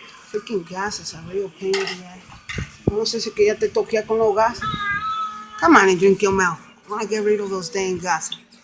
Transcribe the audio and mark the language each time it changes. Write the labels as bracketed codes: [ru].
[en] Freaking gases are real pain in the ass. [es] No sé si que ya te toquea con los gases. [en] Come on and drink your milk. I want to get rid of those dang gases.